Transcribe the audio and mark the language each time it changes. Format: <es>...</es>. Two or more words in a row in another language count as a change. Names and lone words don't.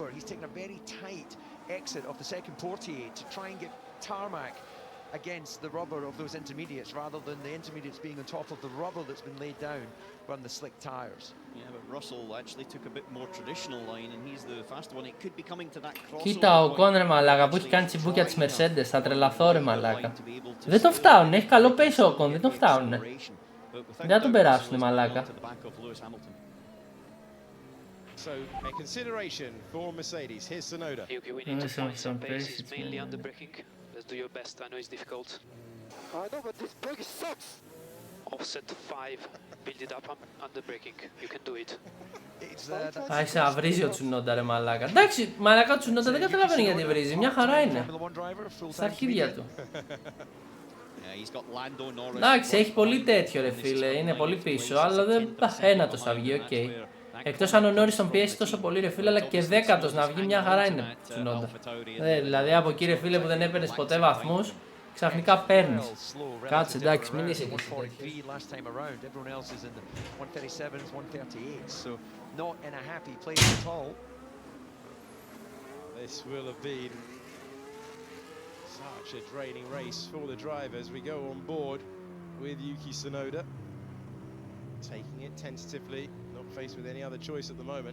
<en>He's taking a very tight exit of the second portier to try and get tarmac against the rubber of those intermediates rather than the intermediates being on top of the rubber that's been laid down on the slick tires. Yeah, but Russell actually took a bit more traditional line and he's the fast one. It could be coming to that crossover.</en> <el>Κοίτα ο Κον, ρε μαλάκα, που έχει κάνει τσιμπούκια της Mercedes, θα τρελαθώ ρε μαλάκα. Δεν τον φτάουν, έχει καλό pace ο Κον, δεν τον φτάουν. Δεν θα τον περάσουν μαλάκα.</el> <en>So, a consideration for Mercedes. Here's Tsunoda. Okay, we need to find some pace. It's mainly under braking. Let's do your best. I know it's difficult. I know, but this brake sucks. Offset 5. Build it up under braking. You can do it.</en> <el>Άρχισε να βρίζει ο Τσουνόντα ρε μαλάκα. Εντάξει, μαλάκα ο Τσουνόντα δεν καταλαβαίνει γιατί βρίζει. Μια χαρά είναι. Στα αρχίδια του. Εντάξει, έχει πολύ τέτοιο ρε φίλε. Είναι πολύ πίσω, αλλά δεν... Ένατος θα βγει, οκ. Εκτός αν ο Νόρις τον πιέσει τόσο πολύ ρε φίλε, αλλά και δέκατος να βγει μια χαρά είναι Τσουνόντα. Δηλαδή από εκεί ρε φίλε που δεν έπαιρνες ποτέ βαθμούς, ξαφνικά παίρνεις. Κάτσε εντάξει, μην είσαι και</el> <en>This will have been such a draining race for the drivers. We go on board with Yuki Tsunoda, taking it tentatively, not faced with any other choice at the moment.</en>